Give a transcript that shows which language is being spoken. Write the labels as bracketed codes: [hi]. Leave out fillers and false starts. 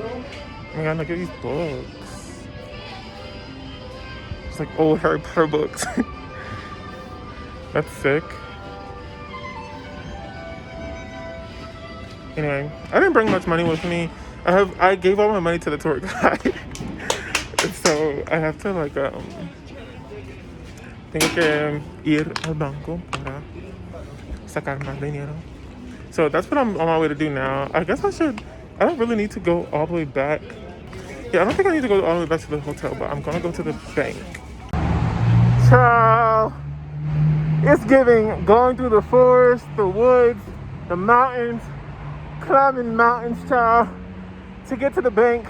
[en] Oh my god, look at these books. It's like old Harry Potter books. That's sick. Anyway, I didn't bring much money with me. I gave all my money to the tour guide. So I have to like [es] tengo que ir al banco para sacar más dinero. [en] So that's what I'm on my way to do now. I guess I don't really need to go all the way back. Yeah, I don't think I need to go all the way back to the hotel, but I'm gonna go to the bank. Ciao! It's giving going through the forest, the woods, the mountains, climbing mountains, child, to get to the bank.